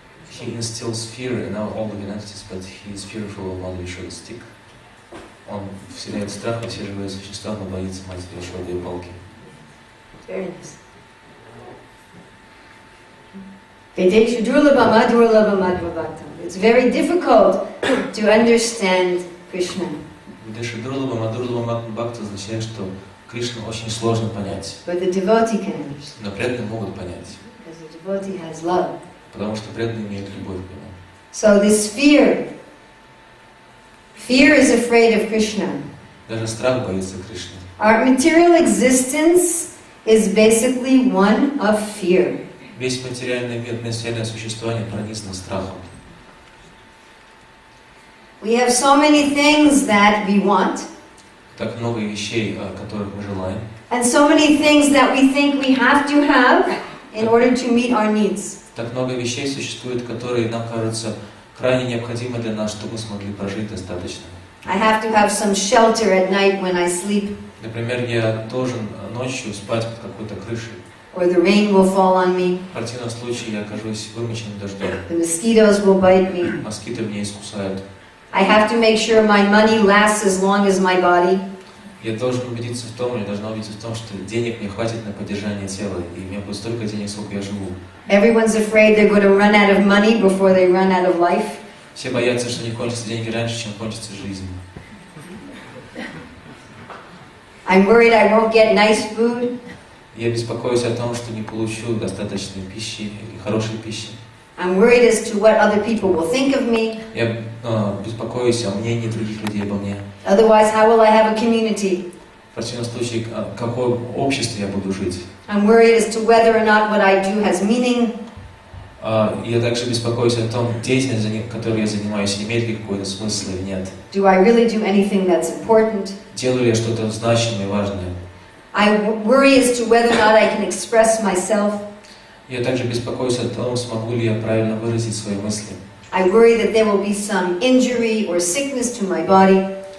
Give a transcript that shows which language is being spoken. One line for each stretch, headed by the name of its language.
English: He instills fear in all living entities, but he is fearful of one short stick.
Russian: Он вселяет страх во все живые существа, но боится матери еще две палки.
English: Very nice. It's very difficult to understand Krishna.
Russian: Видишь, Дурлаба Бхакта означает, что Кришну очень сложно понять.
English: But the devotee can understand.
Russian: Но преданные могут понять.
English: Because the devotee has love.
Russian: Потому что преданные имеют любовь к нему.
English: So this fear is afraid of Krishna.
Russian: Даже страх боится Кришны.
English: Our material existence is basically one of fear.
Russian: Весь материальный мир, материальное существование пронизано страхом.
English: We have so many things that we want,
Russian: Так много вещей, которых мы желаем.
English: and so many things that we think we have to have in order to meet our needs.
Russian: Так много вещей существует, которые нам кажутся крайне необходимы для нас, чтобы мы смогли прожить достаточно.
English: I have to have some shelter at night when I sleep,
Russian: Например, я должен ночью спать под какой-то крышей.
English: or the rain will fall on me,
Russian: В противном случае я окажусь вымоченным дождем.
English: the mosquitoes will bite me.
Russian: Москиты меня искусают.
English: I have to make sure my money lasts as long as my body.
Russian: Я должен убедиться в том, или должна убедиться в том, что денег мне хватит на поддержание тела, и у меня будет столько денег, сколько я живу.
English: Everyone's afraid they're going to run out of money before they run out of life.
Russian: Все боятся, что не кончатся деньги раньше, чем кончится жизнь.
English: I'm worried I won't get nice food.
Russian: Я беспокоюсь о том, что не получу достаточной пищи или хорошей пищи.
English: I'm worried as to what other people will think of me.
Russian: Я беспокоюсь о мнении других людей обо мне.
English: Otherwise, how will I have a community?
Russian: В противном случае, в каком обществе я буду жить?
English: I'm worried as to whether or not what I do has meaning.
Russian: Я также беспокоюсь о том, деятельность, которой я занимаюсь, имеет ли какой-то смысл или нет.
English: Do I really do anything that's important?
Russian: Делаю ли я что-то значимое и важное?
English: I worry as to whether or not I can express myself.
Russian: Я также беспокоюсь о том, смогу ли я правильно выразить свои мысли.
English: I worry that there will be some injury or sickness to my body.